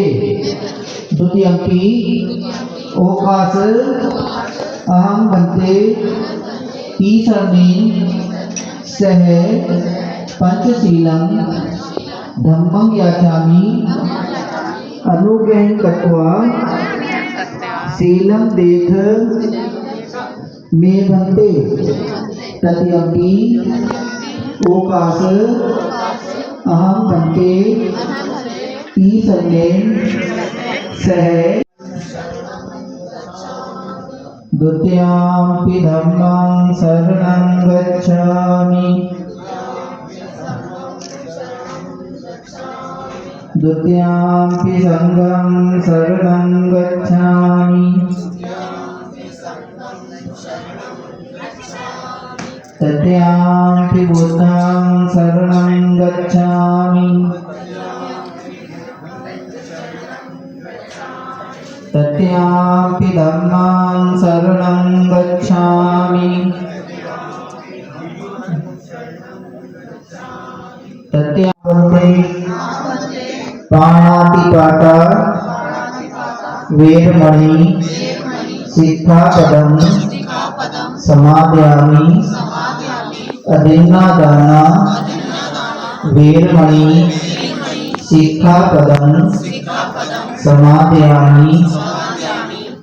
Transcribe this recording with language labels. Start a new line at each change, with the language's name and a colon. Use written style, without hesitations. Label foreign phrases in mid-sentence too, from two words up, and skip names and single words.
Pali: द्वितीयंपि ओकास अहं भन्ते ईशरणेन सह पंचशीलं धम्मं याचामि अनुगहं कृत्वा शीलं देथ मे भन्ते। तृतीयंपि ओकास अहं भन्ते ईशरणेन सह। द्वितीयंपि धम्मं शरणं गच्छामि। द्वितीयंपि संघं शरणं गच्छामि। तृतीयंपि बुद्धं शरणं गच्छामि। तृतीयंपि धम्मं शरणं गच्छामि। तृतीयंपि पाणातिपाता वेरमणि सिक्खापदं समादयामि। अदीन्नादाना वेरमणि सिक्खापदं समादयामि।